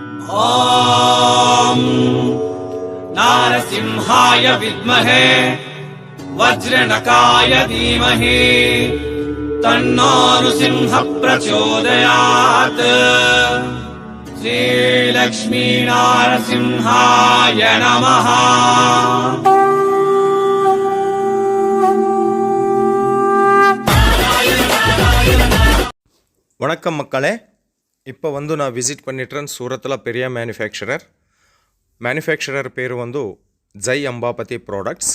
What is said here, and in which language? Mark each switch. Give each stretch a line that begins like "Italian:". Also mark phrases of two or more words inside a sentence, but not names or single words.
Sanskrit: ॐ नारसिंहाय विद्महे वज्रनकाय धीमहि तन्नो नृसिंहः प्रचोदयात्। श्रीलक्ष्मी नारसिंहाय नमः।
Tamil: வணக்கம் மக்களே, இப்போ நான் விசிட் பண்ணிட்டுறேன் சூரத்தில் பெரிய மேனுஃபேக்சரர் பேர் ஜெய் அம்பாபதி ப்ராடக்ட்ஸ்.